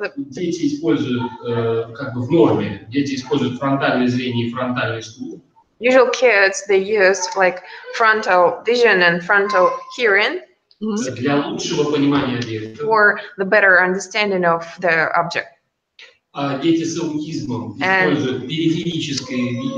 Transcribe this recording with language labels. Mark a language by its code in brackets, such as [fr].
[ru] дети используют, как бы в норме, дети используют фронтальное зрение и фронтальный слух. [en] Usual kids, they use like frontal vision and frontal hearing [ru] для лучшего понимания объекта. [en] For the better understanding of the object. [ru] Дети с аутизмом используют периферическое зрение.